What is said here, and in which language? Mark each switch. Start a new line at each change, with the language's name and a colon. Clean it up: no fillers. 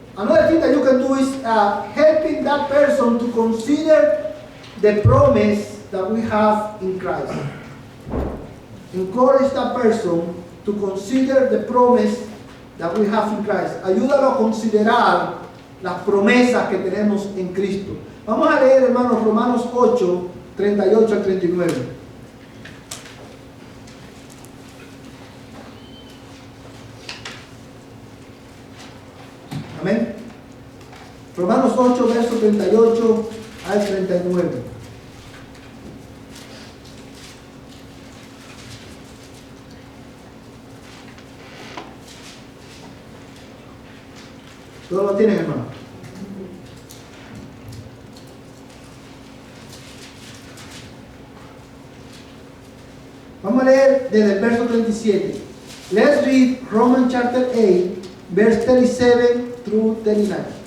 English: Another thing that you can do is helping that person to consider the promise that we have in Christ. Encourage that person to consider the promise that we have in Christ.
Spanish: Ayúdalo a considerar las promesas que tenemos en Cristo. Vamos a leer, hermanos, Romanos 8, 38 al 39. Amén. Romanos 8, verso 38 al 39. ¿Todos lo tienen, hermano? Vamos a leer desde el verso 37.
English: Let's read Romans chapter 8, verse 37 through 39.